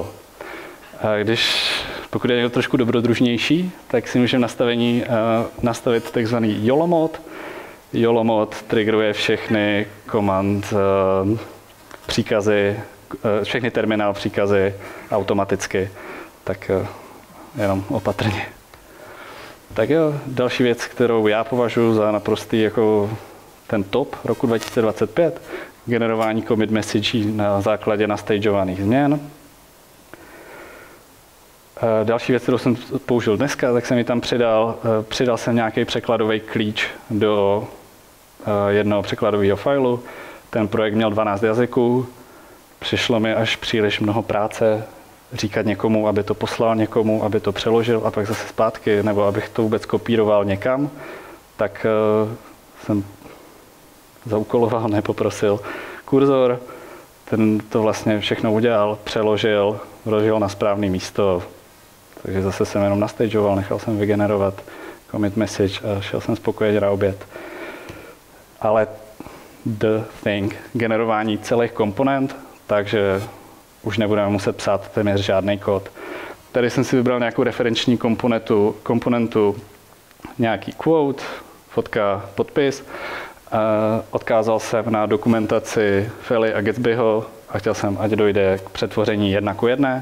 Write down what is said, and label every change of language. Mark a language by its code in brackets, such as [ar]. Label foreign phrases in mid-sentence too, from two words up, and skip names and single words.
[cs] Pokud je někdo trošku dobrodružnější, tak si můžeme nastavit takzvaný YOLO mod, YOLO mod triggeruje všechny příkazy, všechny terminál příkazy automaticky, tak jenom opatrně. Tak jo, další věc, kterou já považuji za naprostý jako ten top roku 2025, generování [en] commit message [cs] na základě nastageovaných změn. Další věc, kterou jsem použil dneska, tak jsem ji tam přidal. Přidal jsem nějaký překladový klíč do jednoho překladového failu. Ten projekt měl 12 jazyků. Přišlo mi až příliš mnoho práce říkat někomu, aby to poslal někomu, aby to přeložil a pak zase zpátky, nebo abych to vůbec kopíroval někam. Tak jsem zaúkoloval, nepoprosil kurzor. Ten to vlastně všechno udělal, přeložil, vložil na správné místo. Takže zase jsem jenom nastageoval, nechal jsem vygenerovat [en] commit message [cs] a šel jsem spokojeně na oběd. [en] Ale the thing, [cs] generování celých komponent, takže už nebudeme muset psát téměř žádný kód. Tady jsem si vybral nějakou referenční komponentu nějaký quote, fotka, podpis. Odkázal jsem na dokumentaci Fely a Gatsbyho a chtěl jsem, ať dojde k přetvoření 1:1.